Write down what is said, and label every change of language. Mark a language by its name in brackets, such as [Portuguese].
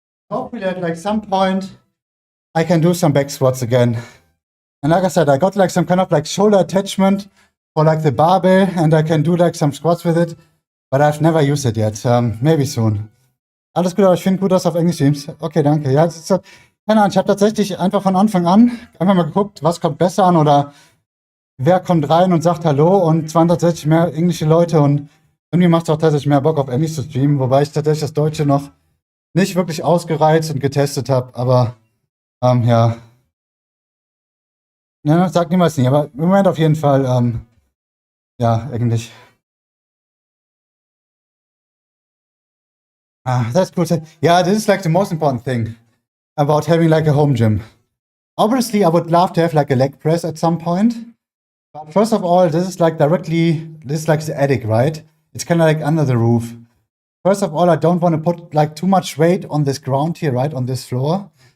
[English] Hopefully at like some point I can do some back squats again. And like I said, I got like some kind of like shoulder attachment for like the barbell, and I can do like some squats with it, but I've never used it yet. Maybe soon. [German] Alles gut, aber ich finde gut, dass du auf Englisch streamst. Okay, danke. Ja, es ist so, keine Ahnung, ich habe tatsächlich einfach von Anfang an einfach mal geguckt, was kommt besser an oder wer kommt rein und sagt Hallo, und es waren tatsächlich mehr englische Leute, und irgendwie macht es auch tatsächlich mehr Bock auf Englisch zu streamen, wobei ich tatsächlich das Deutsche noch nicht wirklich ausgereizt und getestet habe, aber ja. Ja, sag niemals nie, aber im Moment auf jeden Fall, ja, eigentlich. [English] That's cool. Yeah, this is like the most important thing about having like a home gym. Obviously, I would love to have like a leg press at some point. But first of all, this is like the attic, right? It's kind of like under the roof. First of all, I don't want to put like too much weight on this ground here, right? On this floor.